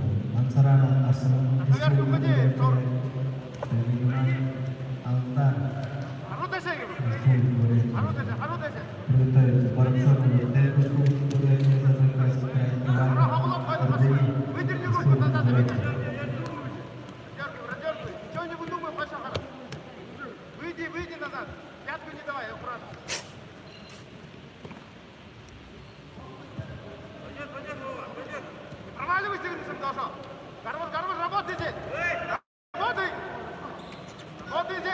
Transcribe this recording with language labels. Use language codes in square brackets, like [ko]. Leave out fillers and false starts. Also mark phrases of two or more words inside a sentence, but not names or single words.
[ru] Мансарана Асам, Республика Бурятия, региональный Алдар, Республика Бурятия. Приготовиться Барцовый, Республика Бурятия, Забайкальский край, Иван, Ардени, Республика Бурятия. Радеркуй. Ничего не выдумай, Паша. Выйди назад. Пятку не давай, аккуратно. Проваливайся, Винсен, должен. Гарвар, работай здесь. Работай здесь.